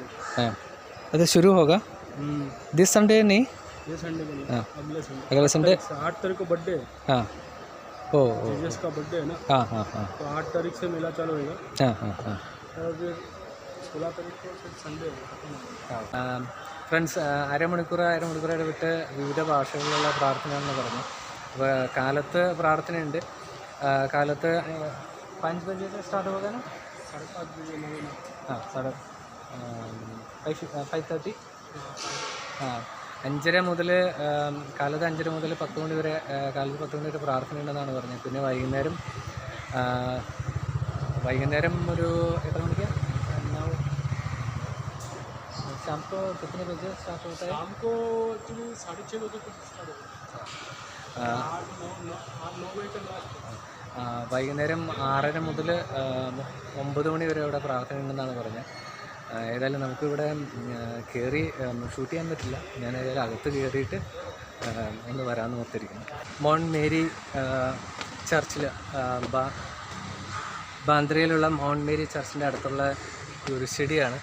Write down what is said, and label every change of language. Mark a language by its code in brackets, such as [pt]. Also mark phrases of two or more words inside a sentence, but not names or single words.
[hi] हाँ, तो शुरू होगा [en] this Sunday [hi] नहीं, ये संडे को नहीं। हाँ, अगले संडे 8 तारीख को बर्थडे है। हाँ, ओ जीसस का बर्थडे है ना। हाँ हाँ हाँ, तो 8 तारीख से मेला चालू होएगा। हाँ हाँ हाँ। और फिर 16 तारीख को फिर संडे [ml] ഫ്രണ്ട്സ്, അരമണിക്കൂറായിട്ട് വിട്ട് വിവിധ ഭാഷകളിലുള്ള പ്രാർത്ഥനയാണെന്ന് പറഞ്ഞു. അപ്പോൾ കാലത്ത് പ്രാർത്ഥനയുണ്ട്. കാലത്ത് [hi] 5 बजे से स्टार्ट होगा ना, 5:30 बजे नवीना। हाँ, 5:30. [ml] हाँ, 5:30 മുതൽ കാലത്ത് 5:30 മുതൽ 10 മണി വരെ, കാലത്ത് 10 മണി വരെ പ്രാർത്ഥനയുണ്ടെന്നാണ് പറഞ്ഞത്. പിന്നെ വൈകുന്നേരം ഒരു എത്ര മണിക്ക്? [hi] शाम को कितने बजे स्टार्ट होता है? शाम को एक्चुअली 6:30 बजे तक स्टार्ट होगा। 8-9 बजे तक लास्ट है। [ml] വൈകുന്നേരം 6:30 മുതൽ 9 മണി വരെ ഇവിടെ പ്രാർത്ഥന ഉണ്ടെന്നാണ് പറഞ്ഞത്. ഏതായാലും നമുക്കിവിടെ കയറി ഷൂട്ട് ചെയ്യാൻ പറ്റില്ല. ഞാൻ ഏതായാലും അകത്ത് കയറിയിട്ട് ഒന്ന് വരാമെന്ന് ഓർത്തിരിക്കുന്നു. മൗണ്ട് മേരി ചർച്ചിൽ ബാന്ദ്രയിലുള്ള മൗണ്ട് മേരി ചർച്ചിൻ്റെ അടുത്തുള്ള ഒരു ചെടിയാണ്.